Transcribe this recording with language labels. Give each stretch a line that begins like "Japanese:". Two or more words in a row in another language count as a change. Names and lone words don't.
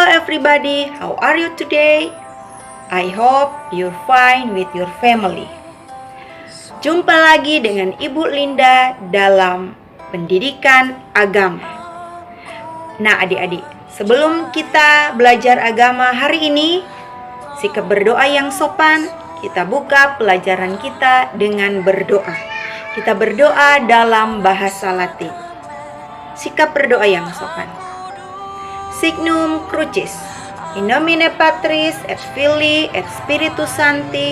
English: everybody, how are you today? I hope you're fine with your family.
Indonesian: Jumpa lagi dengan Ibu Linda dalam pendidikan agama. Nah adik-adik, sebelum kita belajar agama hari ini, sikap berdoa yang sopan, kita buka pelajaran kita dengan berdoa. Kita berdoa dalam bahasa Latin. Sikap berdoa yang sopan.
Latin: Signum Crucis, in nomine Patris et Filii et Spiritus Sancti.